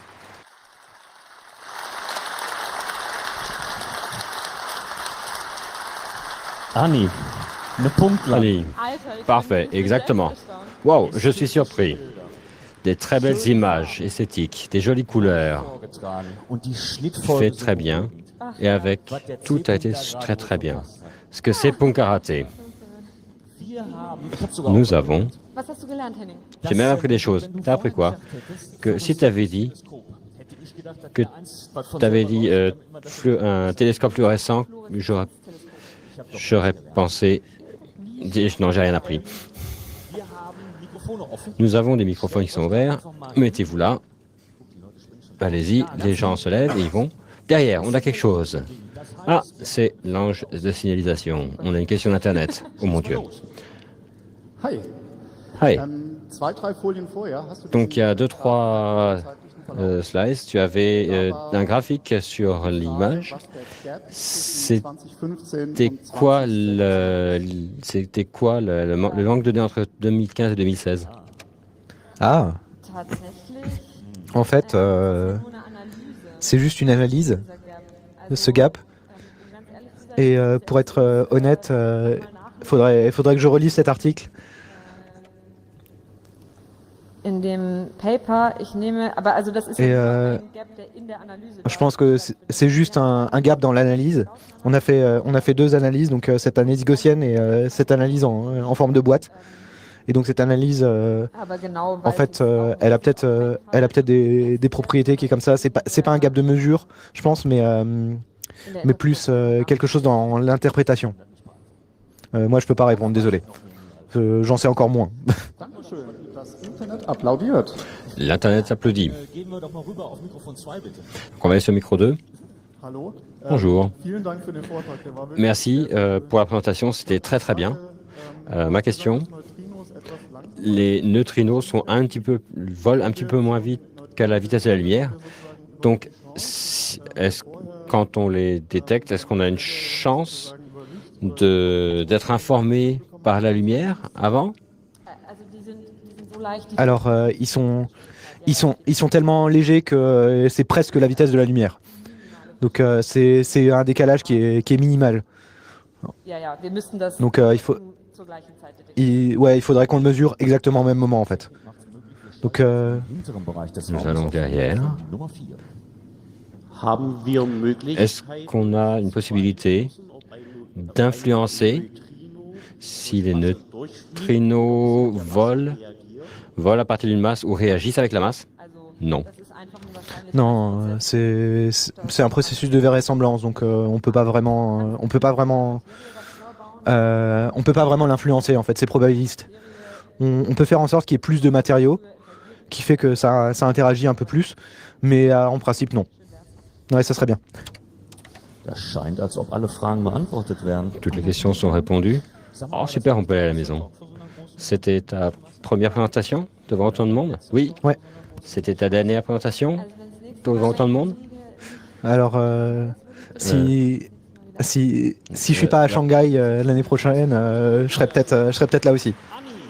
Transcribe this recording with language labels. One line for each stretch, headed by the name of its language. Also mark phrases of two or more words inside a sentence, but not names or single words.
German: Anni, eine Punktlandung.
French: Allez, parfait, exactement. Wow, je suis surpris. Des très belles images esthétiques, des jolies couleurs.
German: Und die
French: Fait
German: Schnittfolge
French: très bien. Et avec, tout a été très très bien. Ce que c'est Punkarate. Nous avons,
German: Was hast du gelernt, Henning?
French: j'ai même appris des choses. T'as appris quoi? Que si tu avais dit un télescope fluorescent, j'aurais pensé. Non, j'ai rien appris. Nous avons des microphones qui sont ouverts. Mettez-vous là. Allez-y, les gens se lèvent et ils vont. Derrière, on a quelque chose. Ah, c'est l'ange de signalisation. On a une question d'Internet. Oh mon Dieu. Hi. Hi.
German: Zwei, drei Folien vorher hast du
French: Donc il y a 2-3 slides. Tu avais un graphique sur l'image. C'était quoi le manque de données entre 2015 et 2016? Ah, en fait, c'est juste une analyse de ce gap. Et pour être honnête, faudrait que je relise cet article.
German: In dem Paper, ich nehme, aber also das ist
French: Et
German: ein Gap, der in der Analyse
French: je pense que c'est juste un gap dans l'analyse. On a fait 2 analyses, donc cette analyse gaussienne et cette analyse en forme de boîte. Et donc cette analyse,
German: aber genau,
French: en fait, elle a peut-être des propriétés qui est comme ça. C'est pas un gap de mesure, je pense, mais plus quelque chose dans l'interprétation. Moi, je peux pas répondre, désolé. J'en sais encore moins.
German: Dankeschön. Das Internet applaudiert.
French: L'Internet s'applaudit.
German: Gehen wir doch mal rüber auf Mikrofon 2, bitte.
French: On va aller sur micro 2.
German: Hallo.
French: Bonjour.
German: Vielen Dank für den Vortrag. Der war wirklich
French: Merci pour la présentation, c'était très très bien. Ma question,
German: Neutrinos etwas lang.
French: les neutrinos volent un petit peu moins vite qu'à la vitesse de la lumière. Donc, quand on les détecte, est-ce qu'on a une chance d'être informé par la lumière avant?
German: also die sind so leicht, die
French: Alors, ils sont tellement légers que c'est presque la vitesse de la lumière. Donc, c'est un décalage qui est minimal.
German: ja, wir müssten das
French: Donc,
German: zur gleichen Zeit detektieren.
French: il faudrait qu'on le mesure exactement au même moment, en fait. Donc,
German: Hinteren Bereich des
French: Nous
German: Raumes
French: allons
German: auf
French: derrière.
German: Nummer 4. Haben wir
French: Est-ce qu'on a une possibilité d'influencer si les neutrinos volent à partir d'une masse ou réagissent avec la masse?
German: Also,
French: Non.
German: das ist einfach eine Wahrscheinlichkeit.
French: non, c'est un processus de vraisemblance, donc on peut pas vraiment l'influencer, en fait, c'est probabiliste. On peut faire en sorte qu'il y ait plus de matériaux, qui fait que ça interagit un peu plus, mais en principe, non. Ouais, ça serait bien.
German: Das scheint, als ob alle Fragen beantwortet werden.
French: Toutes les questions sont répondues. Oh super, on peut aller à la maison. C'était ta première présentation devant autant de monde? Oui. Ouais. C'était ta dernière présentation devant autant de monde? Alors, si je suis pas à Shanghai l'année prochaine, je serai peut-être là aussi.